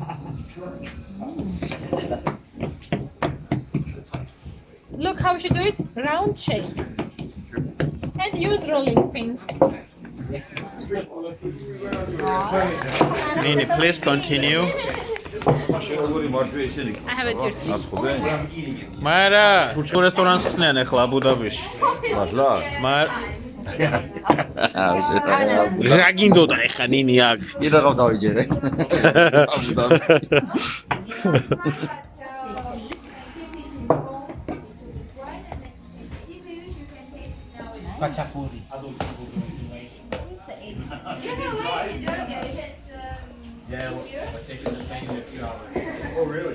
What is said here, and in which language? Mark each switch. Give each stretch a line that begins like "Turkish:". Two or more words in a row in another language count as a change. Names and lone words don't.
English: Look how she do it. Round shape. And use rolling pins. Nini, please continue. I have a dirty. Mara,
Georgian: თუ რესტორანს ხსნიან ახლა აბუდაბიში. მარ რა გინდოდა ახლა ნინი აქ? კიდევ დავიჯერე.
English: Khachapuri. Oh really?